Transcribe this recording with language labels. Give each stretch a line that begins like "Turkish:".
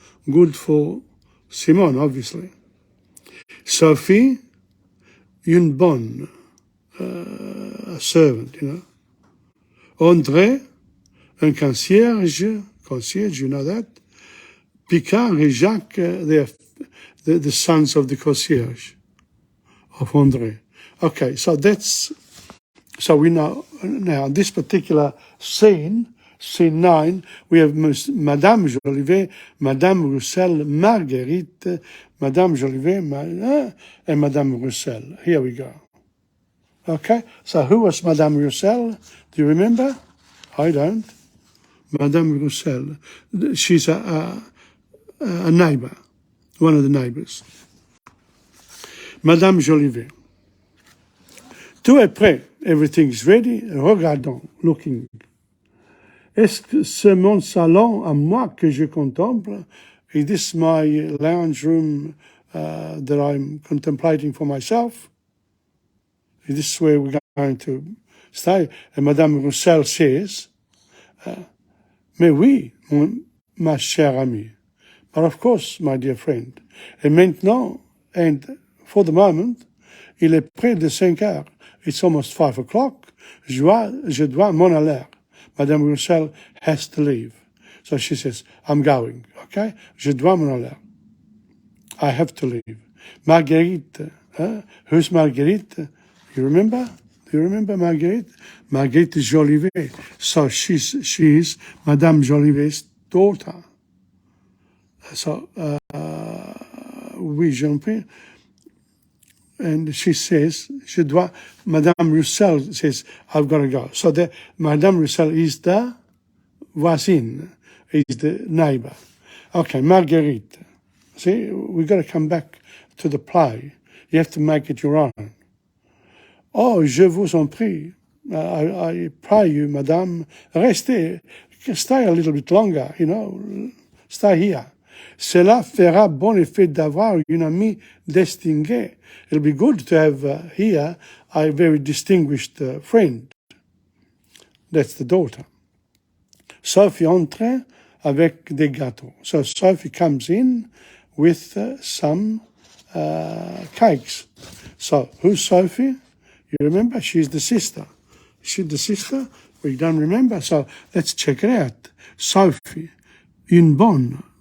English: Good for Simone, obviously. Sophie,
French: une bonne
English: servant, you know. André,
French: un concierge,
English: you know that. Picard et Jacques, they're the sons of the concierge, of André. Okay, so we know now this particular scene 9, we have Madame Jolivet, Madame Roussel, Marguerite, Madame Jolivet, and Madame Roussel. Here we go. Okay, so who was Madame Roussel? Do you remember? I don't. Madame Roussel, she's a neighbor, one of the neighbors.
French: Madame Jolivet. Tout est prêt.
English: Everything is ready.
French: Regardons,
English: looking.
French: Est-ce que c'est mon salon à moi que je contemple?
English: Is this my lounge room that I'm contemplating for myself? Is this where we're going to stay? And Madame Roussel says,
French: mais oui, ma chère amie.
English: But of course, my dear friend.
French: Et maintenant,
English: and for the moment,
French: il est près de 5 heures.
English: It's almost 5 o'clock.
French: Je dois m'en aller.
English: Madame Roussel has to leave. So she says, I'm going, okay?
French: Je dois m'en aller.
English: I have to leave. Marguerite, who's Marguerite? You remember? Do you remember Marguerite? Marguerite Jolivet. So she's Madame Jolivet's daughter. So,
French: oui, j'en prie.
English: And she says, Madame Roussel says, I've got to go. So Madame Roussel is the voisine, is the neighbor. Okay, Marguerite. See, we've got to come back to the play. You have to make it your own.
French: Oh, je vous en prie.
English: I pray you, Madame, stay a little bit longer, you know, stay here.
French: Cela fera bon effet d'avoir une amie distinguée.
English: It'll be good to have here a very distinguished friend. That's the daughter.
French: Sophie entre avec des gâteaux.
English: So Sophie comes in with some cakes. So who's Sophie? You remember? She's the sister. Is she the sister? We don't remember.
French: So let's check it out. Sophie, une bonne.